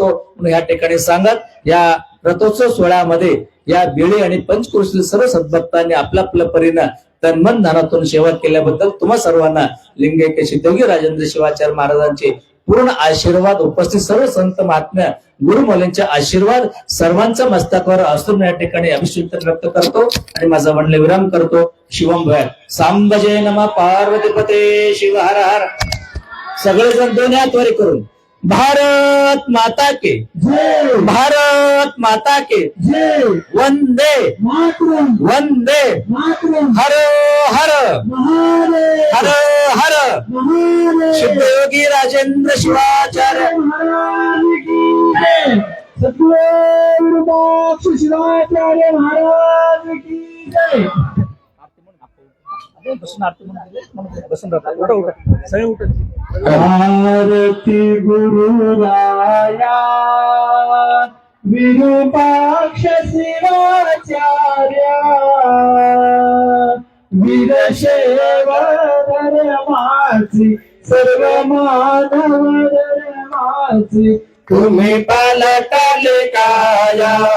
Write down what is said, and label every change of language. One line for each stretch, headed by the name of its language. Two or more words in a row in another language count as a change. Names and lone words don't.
Marathi: म्हणून या ठिकाणी सांगत या रथोत्सव सोहळ्यामध्ये या बेळी आणि पंचक्रोशीतील सर्व सद्भक्तांनी आपल्या परीनं तन्मन धनातून सेवा केल्याबद्दल तुम्हा सर्वांना लिंगैक्य सिद्धयोगी राजेंद्र शिवाचार्य महाराजांचे पूर्ण आशीर्वाद, उपस्थित सर्व संत महात्म्य गुरुमौलींचे आशीर्वाद सर्वांच्या मस्तकावर असून या ठिकाणी अभिषेक व्यक्त करतो आणि माझा म्हणले विराम करतो.
Sanskrit: शिवम भय सांब जय नमः पार्वतीपते शिव हर हर.
Marathi: सगळेजण दोन्ही हात वर करून
Hindi: भारत माता के जय, भारत माता के जय,
Marathi: वंदे मातरम, वंदे मातरम, हर हर हर हर सिद्धयोगी राजेंद्र शिवाचार्य
Hindi: महाराज की जय,
Marathi: सद्गुरु शिवाचार्य
Hindi: महाराज की जय.
Marathi: आरती गुरुराया विरूपाक्ष शिवाचार्या वीरशैव धर्माची सर्व मानव धर्माची तुम्ही पालटाले काया.